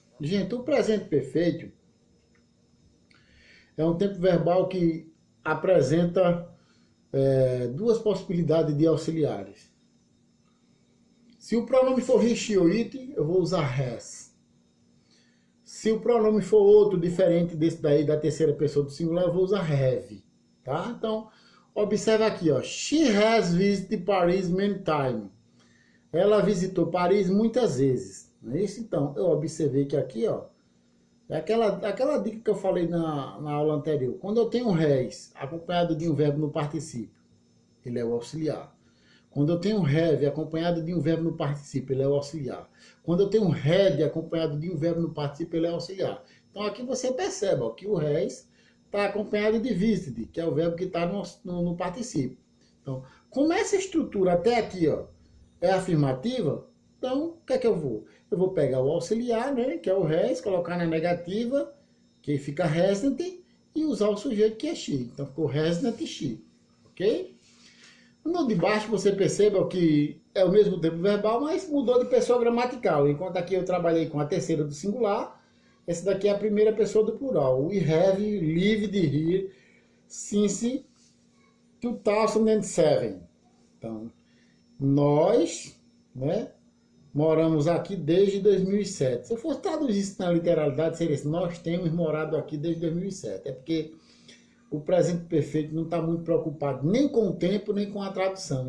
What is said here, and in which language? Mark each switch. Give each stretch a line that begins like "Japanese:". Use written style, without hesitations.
Portuguese: Gente, o presente perfeito é um tempo verbal que apresenta duas possibilidades de auxiliares. Se o pronome for he, or it, eu vou usar has. Se o pronome for outro, diferente desse daí, da terceira pessoa do singular, eu vou usar have. Tá? Então, observa aqui, ó.
English: She has visited Paris many times.
Portuguese: Ela visitou Paris muitas vezes. Não é isso? Então, eu observei que aqui, ó, é aquela dica que eu falei na aula anterior. Quando eu tenho has acompanhado de um verbo no particípio, ele é o auxiliar. Quando eu tenho have acompanhado de um verbo no particípio, ele é o auxiliar. Quando eu tenho had acompanhado de um verbo no particípio, ele é o auxiliar. Então, aqui você percebe, ó, que o has está acompanhado de visited, que é o verbo que está no particípio. Então, como essa estrutura até aqui, ó, é afirmativa, então, o que é que eu vou? Eu vou pegar o auxiliar, né, que é o has, colocar na negativa, que fica resident, e usar o sujeito, que é she. Então, ficou resident she, ok? No de baixo, você perceba que é o mesmo tempo verbal, mas mudou de pessoa gramatical. Enquanto aqui eu trabalhei com a terceira do singular, esse daqui é a primeira pessoa do plural.
English: We have lived here since 2007.
Portuguese: Então, nós, né, moramos aqui desde 2007. Se eu fosse traduzir isso na literalidade, seria assim: nós temos morado aqui desde 2007. É porque o presente perfeito não está muito preocupado nem com o tempo, nem com a tradução.